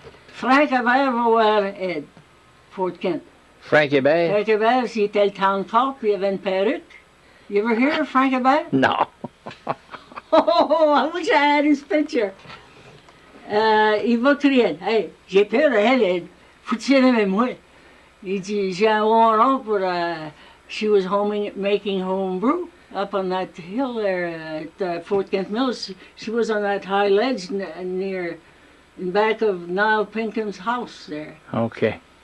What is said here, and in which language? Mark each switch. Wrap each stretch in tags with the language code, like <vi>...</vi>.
<fr>Frank Hébert va voir Ed, Fort Kent. Frank Hébert? Frank Hébert, il était le town cop, il avait une perruque.</fr> <en>You ever hear of Frank Hébert? No. Oh, I wish I had his picture.</en> <fr>Il va crier, hey, j'ai peur de elle, Ed. Faut-il avec moi? Il dit, j'ai un warrant pour,</fr> <en>she was making home brew up on that hill there at Fort Kent Mills. She was on that high ledge near, in back of Niall Pinkham's house there. Okay.</en>